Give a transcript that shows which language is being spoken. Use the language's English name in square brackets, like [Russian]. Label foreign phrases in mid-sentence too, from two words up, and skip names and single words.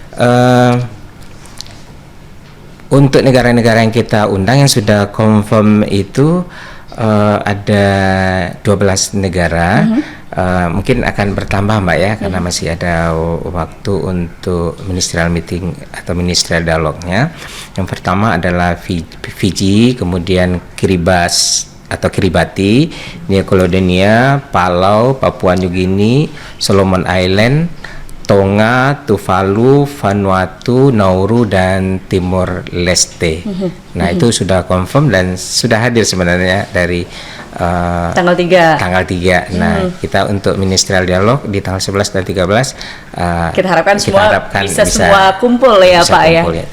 [Indonesian] Untuk negara-negara yang kita undang yang sudah confirm itu ada 12 negara. Mungkin akan bertambah Mbak ya, karena masih ada waktu untuk [English] ministerial meeting [Indonesian] atau [English] ministerial dialognya. [Indonesian] Yang pertama adalah Fiji, kemudian Kiribati, New Caledonia, Palau, Papua New Guinea, Solomon Island, Tonga, Tuvalu, Vanuatu, Nauru, dan Timor Leste. Nah itu sudah confirm dan sudah hadir sebenarnya dari tanggal 3. Nah kita untuk [English] ministerial dialog [Indonesian] di tanggal 11 dan 13 kita harapkan semua kumpul ya Pak kumpul, ya.